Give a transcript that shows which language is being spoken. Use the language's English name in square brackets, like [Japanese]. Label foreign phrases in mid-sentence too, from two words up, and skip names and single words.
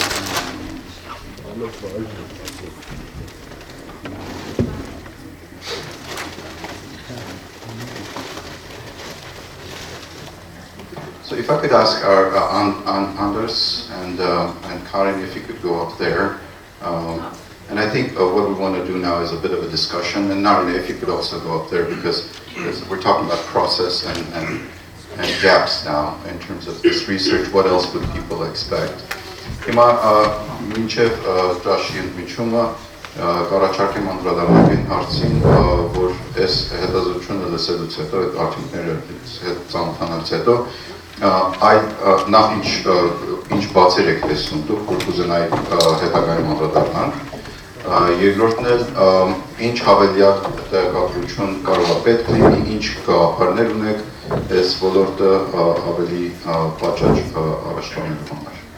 [English] So if I could ask our Anders and Karin if you could go up there. And I think what we want to do now is a bit of a discussion, and Narina, if you could also go up there, because we're talking about process and gaps now in terms of this research. What else would people expect? [Armenian] Հիմա մինչև ճաշի ընդմիջումը կառաջարկ եմ անդրադառնալ հարցին, որ այս հետազոտությունը լսելուց հետո, այդ արդյունքները հետ ծանոթանալուց հետո, նախ ինչ բացեր եք տեսնում դուք, որ կուզենայիք հետագայում անդրադառնալ, երկրորդն էլ ինչ հավելյալ տեղեկատվություն կարող է պետք լինի, ինչ գաղափարներ ունեք այս ոլորտը ավելի պատշաճ առաջ տանելու համար։